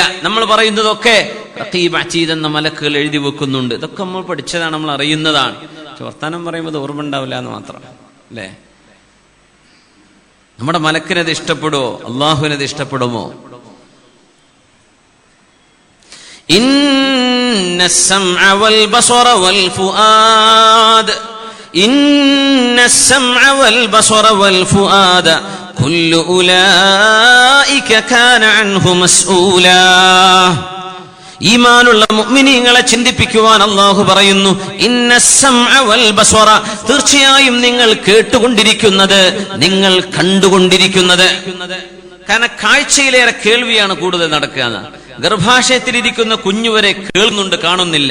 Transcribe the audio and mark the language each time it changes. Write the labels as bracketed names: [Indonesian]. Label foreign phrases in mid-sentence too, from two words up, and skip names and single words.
[Malayalam] നമ്മൾ പറയുന്നതൊക്കെ റഖീബ് അതീദ് എന്ന മലക്കുകൾ എഴുതി വെക്കുന്നുണ്ട്. ഇതൊക്കെ നമ്മൾ പഠിച്ചതാണ്, നമ്മൾ അറിയുന്നതാണ്. വർത്താനം പറയുമ്പോൾ അത് ഓർമ്മ ഉണ്ടാവില്ല എന്ന് മാത്രം, അല്ലേ? നമ്മുടെ മലക്കിനത് ഇഷ്ടപ്പെടുമോ? അള്ളാഹുവിനത് ഇഷ്ടപ്പെടുമോ? [Arabic] ഇന്ന السمع والبصر والفؤاد إن السمع والبصر والفؤاد كل أولئك كان عنه مسؤولا. [Malayalam] ഈമാനുള്ള മുഅ്മിനീങ്ങളെ ചിന്തിപ്പിക്കുവാൻ അല്ലാഹു പറയുന്നു, [Arabic] إن السمع والبصر, [Malayalam] തീർച്ചയായും നിങ്ങൾ കേട്ടുകൊണ്ടിരിക്കുന്നത്, നിങ്ങൾ കണ്ടുകൊണ്ടിരിക്കുന്നത്. കാരണം കാഴ്ചയിലേറെ കേൾവിയാണ് കൂടുതൽ നടക്കുക. ഗർഭാശയത്തിലിരിക്കുന്ന കുഞ്ഞുവരെ കേൾക്കുന്നുണ്ട്, കാണുന്നില്ല.